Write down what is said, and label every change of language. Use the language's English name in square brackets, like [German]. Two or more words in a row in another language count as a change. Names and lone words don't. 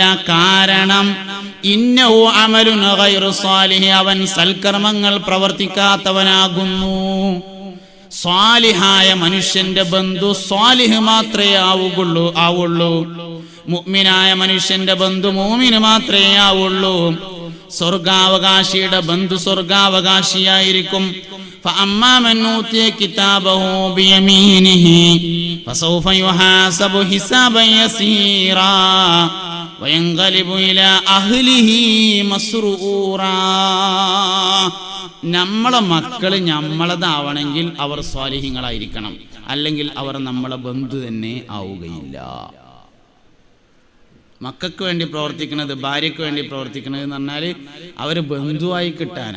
[Malayalam] കാരണം [Arabic] إنه عمل غير صالح, [Malayalam] അവൻ സൽക്കർമ്മങ്ങൾ പ്രവർത്തിക്കാത്തവനാകുന്നു. സ്വാലിഹായ മനുഷ്യന്റെ ബന്ധു സ്വാലിഹ് മാത്രമേ ആവുള്ളൂ. മുഅ്മിനായ മനുഷ്യന്റെ ബന്ധു മുഅ്മിന് മാത്രമേ ആവുള്ളൂ. സ്വർഗാവകാശിയുടെ ബന്ധു സ്വർഗാവകാശിയായിരിക്കും. [Arabic] فأما من أوتي كتابه بيمينه فسوف يحاسب حسابا يسيرا وينقلب إلى أهله مسرورا. [Malayalam] നമ്മളെ മക്കള് നമ്മളതാവണമെങ്കിൽ അവർ സ്വാലിഹീങ്ങളായിരിക്കണം, അല്ലെങ്കിൽ അവർ നമ്മളെ ബന്ധു തന്നെ ആവുകയില്ല. മക്കൾക്ക് വേണ്ടി പ്രവർത്തിക്കുന്നത്, ഭാര്യയ്ക്ക് വേണ്ടി പ്രവർത്തിക്കുന്നത് എന്ന് പറഞ്ഞാൽ അവർ ബന്ധുവായി കിട്ടാനാ.